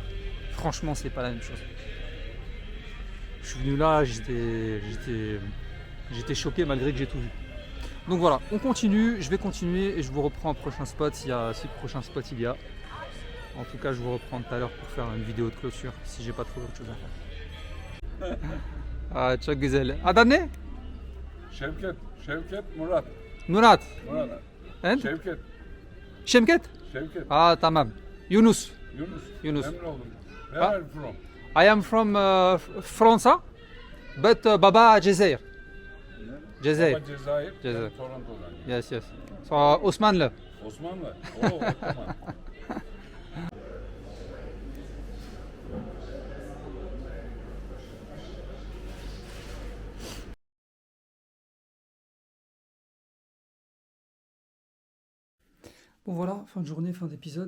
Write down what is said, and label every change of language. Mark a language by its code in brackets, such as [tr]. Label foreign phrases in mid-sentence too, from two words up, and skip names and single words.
[fr] Franchement, c'est pas la même chose. Je suis venu là, j'étais choqué malgré que j'ai tout vu. Donc voilà, on continue, je vais continuer et je vous reprends un prochain spot si prochain spot il y a. En tout cas, je vous reprends tout à l'heure pour faire une vidéo de clôture si j'ai pas trouvé autre chose à faire. [tr] Ah, çok güzel. Adı ne? Şevket Murat. Murat. Murat. And? Şevket. Şemket? Şevket. Ah, tamam. Yunus. Yunus. Memnun oldum. [en] Where are you from? I am from France, but [tr] Baba Cezayir. [en] Cezayir. [tr] Baba Cezayir. Cezayir. Toronto'dan. [en] Yes. So, Osmanlı. Osmanlı. Oo, Ottoman. [fr] Bon voilà, fin de journée, fin d'épisode.